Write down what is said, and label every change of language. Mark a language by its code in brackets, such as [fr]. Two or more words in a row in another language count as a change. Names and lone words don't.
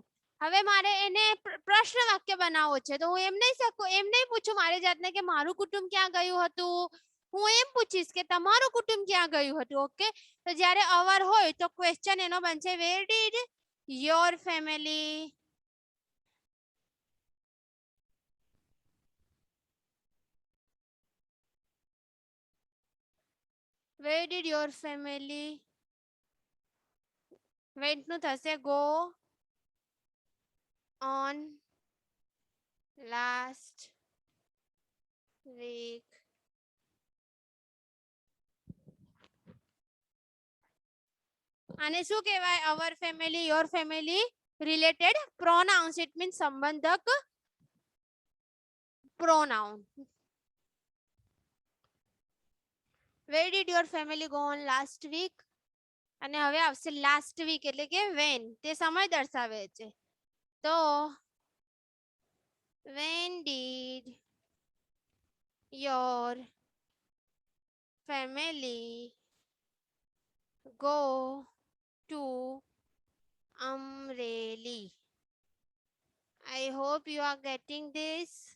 [gu] હવે મારે એને પ્રશ્ન વાક્ય બનાવવો છે તો હું એમ નહીં પૂછું મારી જાતને કે મારું કુટુંબ ક્યાં ગયું હતું. હું એમ પૂછીશ કે તમારું કુટુંબ ક્યાં ગયું હતું. ઓકે, તો જ્યારે અવર હોય તો ક્વેશ્ચન એનો બનશે [en] where did your family where did your family went [gu] નું થશે [en] go on last week. [gu] આને શું કહેવાય [en] our family your family related pronouns. It means સંબંધક pronoun. Where did your family go on last week? [gu] અને હવે આવશે [en] last week [gu] એટલે કે when. તે સમય દર્શાવે છે. તો [en] when did your family go to Amreli? I hope you are getting this.